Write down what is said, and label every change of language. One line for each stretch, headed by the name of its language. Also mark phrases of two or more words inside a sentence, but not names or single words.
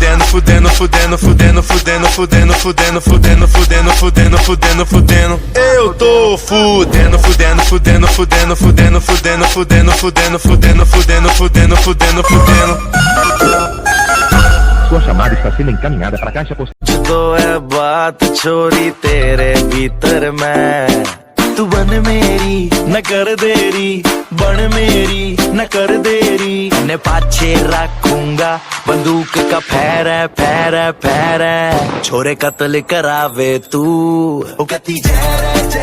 Portuguese: Eu tô fudendo. Sua chamada está sendo encaminhada para a caixa postal.
Haryanvi: जो है बात छोरी तेरे भीतर मैं तू बन मेरी न कर देरी बन मेरी न कर देरी ने पाछे रखूंगा बंदूक का फैर छोरे कत्ल करावे तू ओ कती जहर